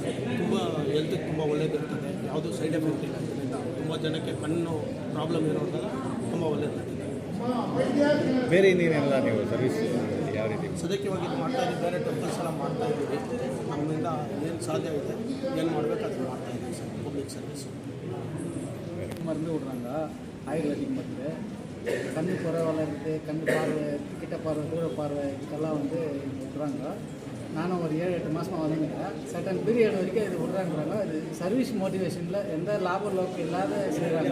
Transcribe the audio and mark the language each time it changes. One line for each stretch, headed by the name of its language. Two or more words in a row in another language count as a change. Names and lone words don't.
Kannada: ತುಂಬ ಹೆಲ್ತ್ಗೆ ತುಂಬ ಒಳ್ಳೆಯದಿರ್ತದೆ. ಯಾವುದೂ
English: side effect
Kannada: ಇಲ್ಲ. ಇದರಿಂದ ತುಂಬ ಜನಕ್ಕೆ ಕಣ್ಣು ಪ್ರಾಬ್ಲಮ್ ಇರೋದೆಲ್ಲ ತುಂಬ ಒಳ್ಳೆಯದಾಗಿದೆ. ಬೇರೆ ಇನ್ನೇನೆಲ್ಲ ನೀವು ಸರ್ವಿಸ್ ಯಾವ ರೀತಿ ಸದ್ಯಕ್ಕೆ ಇವಾಗ ಇದು ಮಾಡ್ತಾ ಇದ್ದೀವಿ. ಬೇರೆ ಟೆಂಪಲ್ಸ್ ಎಲ್ಲ ಮಾಡ್ತಾ ಇದ್ದೀವಿ. ನಮ್ಮಿಂದ ಏನು ಸಾಧ್ಯ ಇದೆ, ಏನು ಮಾಡಬೇಕು ಅದನ್ನು ಮಾಡ್ತಾ ಇದ್ದೀವಿ ಸರ್.
English: public service
Tamil: மருந்து விடுறாங்க. ஆயுர்வேதிக் மருந்து. கண்ணு குறைவால் இருக்குது, கண் பார்வை, கிட்ட பார்வை, தூர பார்வை இதுக்கெல்லாம் வந்து விடுறாங்க. நானும் ஒரு 7-8 மாதமாக வந்துங்கிறேன்.
English: certain period
Tamil: வரைக்கும் இது விடுறாங்கிறாங்க. இது சர்வீஸ் மோட்டிவேஷனில் எந்த லாப நோக்கம் இல்லாத செய்கிறாங்க.